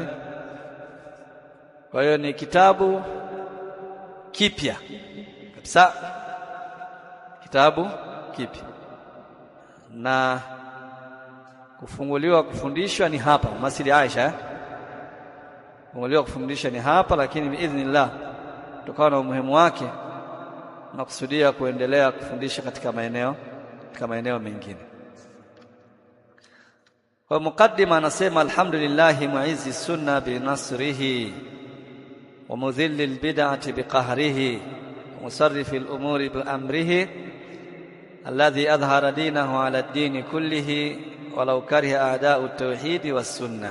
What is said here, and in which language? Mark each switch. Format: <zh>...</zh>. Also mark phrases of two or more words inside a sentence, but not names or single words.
<sw>Kwa hiyo ni kitabu kipya kabisa, kitabu kipya, na kufunguliwa kufundishwa ni hapa Masjid Aisha. Kufunguliwa kufundisha ni hapa, lakini biidhnillah kutokana na umuhimu wake nakusudia kuendelea kufundisha katika maeneo mengine. Kwa mukaddima anasema</sw> <ar>الحمد لله معز السنة بنصره ومذل البدعة بقهره ومصرف الأمور بأمره الذي أظهر دينه على الدين كله ولو كره أعداء التوحيد والسنة.</ar>